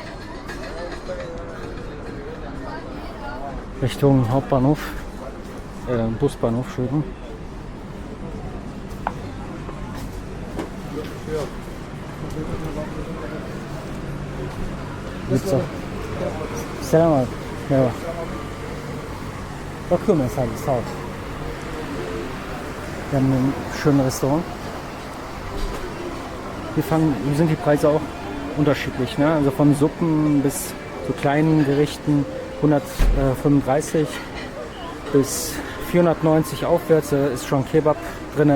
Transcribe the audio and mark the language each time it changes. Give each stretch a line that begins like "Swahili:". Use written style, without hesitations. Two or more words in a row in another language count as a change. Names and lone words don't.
German: Richtung Hauptbahnhof, Busbahnhof, Entschuldigung. Gibt's auch.
Turkish: Selam. Merhaba. Bakıyorum mesela, sağ ol.
German: Wir haben ein schönes Restaurant. Hier sind die Preise auch unterschiedlich, ne? Also von Suppen bis zu kleinen Gerichten 135 bis 490 aufwärts, da ist schon Kebab drin.